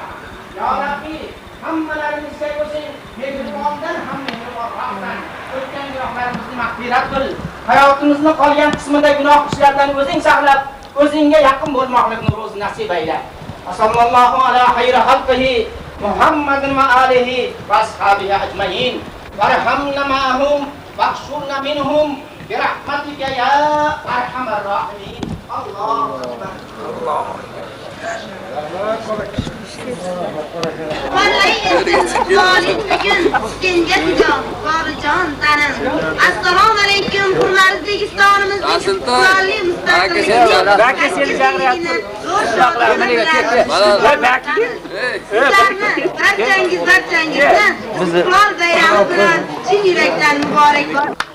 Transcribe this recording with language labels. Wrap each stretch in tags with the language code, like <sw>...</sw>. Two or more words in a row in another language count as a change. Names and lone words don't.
<uz>Ya Rabbi, hammalarimizga o'zing mehribondan ham mehribonroqsan. O'tgan gunohlarimizni mag'firat qil. Hayotimizning qolgan qismida gunoh ishlardan o'zing saqlab, o'zingga yaqin bo'lmoqlikni ro'zi nasib ayla.</uz> <ar>صلى الله على خير خلقه محمد وآله وأصحابه أجمعين. وارحمنا معهم واحشرنا منهم برحمتك يا أرحم الراحمين. الله أكبر. الله أكبر.</ar> <uz>Assalomu alaykum hurmatli O'zbekistonimizning qurolli barchangizdan qurol bayrami bilan chin yurakdan muborakbod.</uz>